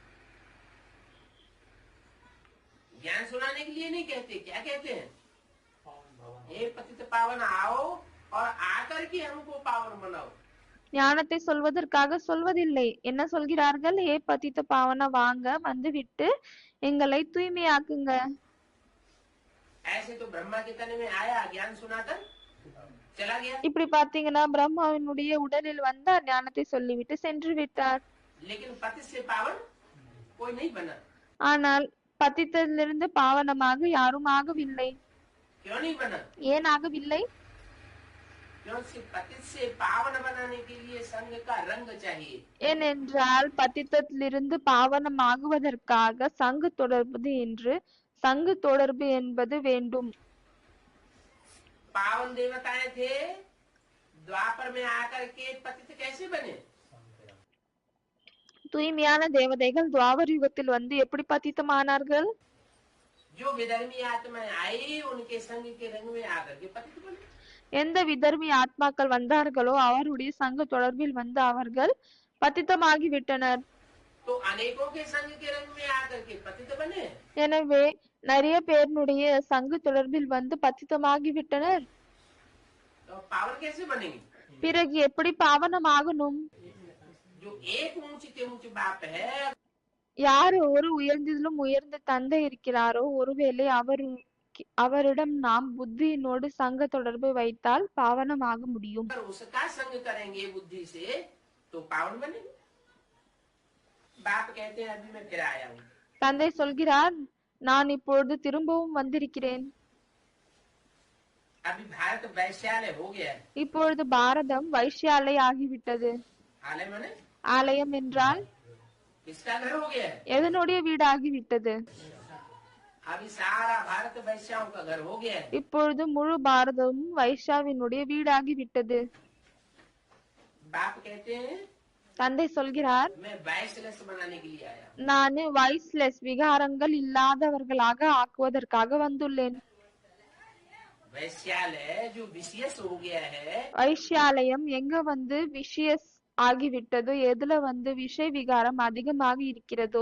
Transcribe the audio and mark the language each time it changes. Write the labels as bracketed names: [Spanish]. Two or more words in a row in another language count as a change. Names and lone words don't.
[Hindi] ज्ञान सुनाने के लिए नहीं कहते, क्या कहते हैं? हे पतित पावन आओ और आकर के हमको पावन बनाओ। [Tamil] ஞானத்தை சொல்வதற்காக சொல்வதில்லை. என்ன சொல்கிறார்கள்? [Hindi] हे पतित पावन, [Tamil] வாங்க, வந்து விட்டு எங்களை தூய்மையாக்குங்க. [Hindi] ऐसे तो ब्रह्मा के तन में आया, ज्ञान सुनाकर चला गया। [Tamil] இப்படி பாத்தீங்கன்னா, பிரம்மாவினுடைய உடலில் வந்தார், ஞானத்தை சொல்லிவிட்டு சென்று விட்டார். [Hindi] लेकिन पतित से पावन कोई नहीं बना। [Tamil] ஆனால் பतिத்ததிலிருந்து பாவனமாக யாரும் ஆகவில்லை. [Hindi] क्यों नहीं बना? [Tamil] ஏன் ஆகவில்லை? [Hindi] क्योंकि पतित से पावन बनाने के लिए संग का रंग चाहिए। [Tamil] ஏனென்றால் பतिத்தத்திலிருந்து பாவனமாகுவதற்காக சங்கு தொடர்பு என்பது வேண்டும். [Hindi] पावन देवताएं थे, द्वापर में आकर के पतित कैसे बने? [Tamil] தூய்மையான தேவதைகள் துவாபர யுகத்தில் வந்து எப்படி பतितமானார்கள்? [Hindi] जो विधर्मी आत्माएं आई, उनके संग के रंग में आकर के पतित बने। [Tamil] எந்த விதர்மி ஆத்மாக்கள் வந்தார்களோ அவருடைய சங்க தொடர்பில் வந்து அவர்கள் பतितமாகி விட்டனர். [Hindi] तो अनेकों के संग के रंग में आकर के पतित बने। [Tamil] எனவே நிறைய பேருடைய சங்கு தொடர்பில் வந்து பतितமாகி விட்டனர். [Hindi] तो पावन कैसे बनेंगे? [Tamil] பிறகு எப்படி பாவனமாகணும்? [Hindi] जो एक ऊंचे के ऊंचे बाप है, [Tamil] யார் ஒரு உயர்ந்ததிலும் உயர்ந்த தந்தை இருக்கிறாரோ, ஒருவேளை அவரிடம் நாம் புத்தியினோடு சங்க தொடர்பு வைத்தால் பாவனமாக முடியும். [Hindi] अगर उसका संग करेंगे बुद्धि से तो पावन बनेंगे। बाप कहते हैं अभी मैं फिर आया हूँ। [Tamil] தந்தை சொல்கிறார், நான் இப்பொழுது திரும்பவும் வந்திருக்கிறேன். [Hindi] अभी भारत वैश्यालय हो गया है। [Tamil] இப்பொழுது பாரதம் வைஷ்யாலை ஆகிவிட்டது. [Hindi] आलय माने [Tamil] ஆலயம் என்றால் [Hindi] किसका घर हो गया है? [Tamil] எதனுடைய வீடாகிவிட்டது? [Hindi] अभी सारा भारत वैश्याओं का घर हो गया है। [Tamil] இப்பொழுது முழு பாரதமும் வைஷ்யாவினுடைய வீடாகிவிட்டது. [Hindi] बाप कहते हैं [Tamil] தந்தை சொல்கிறார், [Hindi] मैं वैश्यलेस बनाने के लिए आया। [Tamil] நான் வைஸ்லெஸ் விகாரங்கள் இல்லாதவர்களாக ஆக்குவதற்காக வந்துள்ளேன். [Hindi] वैश्यालय जो विशेष हो गया है, [Tamil] வைஷ்யாலயம் எங்க வந்து விஷயஸ் ஆகிவிட்டதோ, எதுல வந்து விஷய விகாரம் அதிகமாக இருக்கிறதோ,